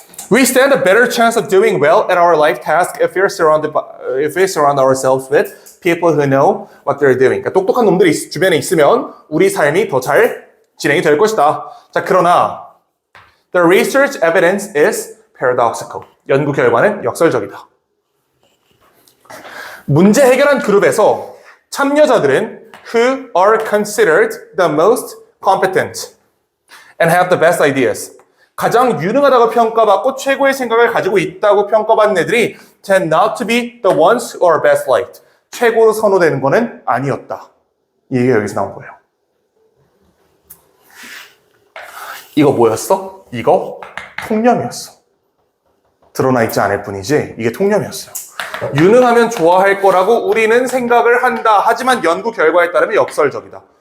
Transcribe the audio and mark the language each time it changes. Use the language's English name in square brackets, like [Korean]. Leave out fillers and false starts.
[English] We stand a better chance of doing well at our life task if we surround ourselves with people who know what they're doing. [Korean] 그러니까 똑똑한 놈들이 주변에 있으면 우리 삶이 더 잘 진행이 될 것이다. 자, 그러나 [English] the research evidence is paradoxical. [Korean] 연구 결과는 역설적이다. 문제 해결한 그룹에서 참여자들은 [English] who are considered the most competent and have the best ideas. [Korean] 가장 유능하다고 평가받고 최고의 생각을 가지고 있다고 평가받는 애들이 [English] tend not to be the ones who are best liked. [Korean] 최고로 선호되는 거는 아니었다. 이 얘기가 여기서 나온 거예요. 이거 뭐였어? 이거 통념이었어. 드러나 있지 않을 뿐이지 이게 통념이었어요. 유능하면 좋아할 거라고 우리는 생각을 한다. 하지만 연구 결과에 따르면 역설적이다.